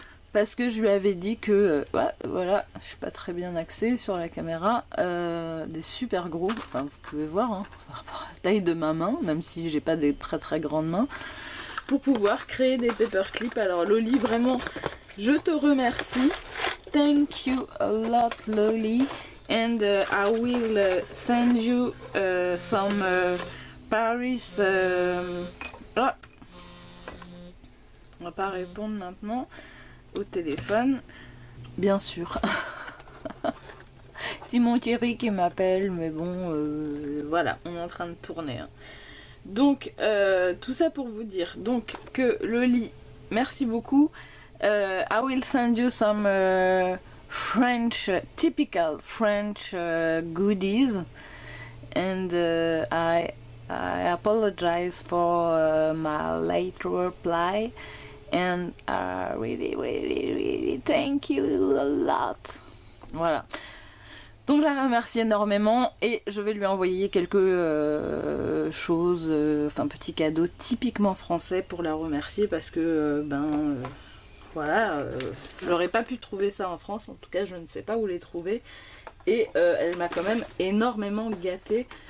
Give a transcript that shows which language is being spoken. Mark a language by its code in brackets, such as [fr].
[fr] Parce que je lui avais dit que, ouais, voilà, je suis pas très bien axée sur la caméra, des super gros, enfin vous pouvez voir, hein, par rapport à la taille de ma main, même si j'ai pas des très très grandes mains, pour pouvoir créer des paperclips. Alors Loli, vraiment, je te remercie. [en] Thank you a lot Loli, and I will send you some Paris. Ah. [fr] On va pas répondre maintenant au téléphone, bien sûr. C'est mon Thierry qui m'appelle, mais bon, voilà, on est en train de tourner. Hein. Donc, tout ça pour vous dire donc que Loli, merci beaucoup. [en] I will send you some French, typical French goodies, and I apologize for my late reply, and I really thank you a lot. [fr] Voilà. Donc je la remercie énormément et je vais lui envoyer quelque chose, enfin petit cadeau typiquement français pour la remercier parce que voilà, j'aurais pas pu trouver ça en France, en tout cas je ne sais pas où les trouver et elle m'a quand même énormément gâtée.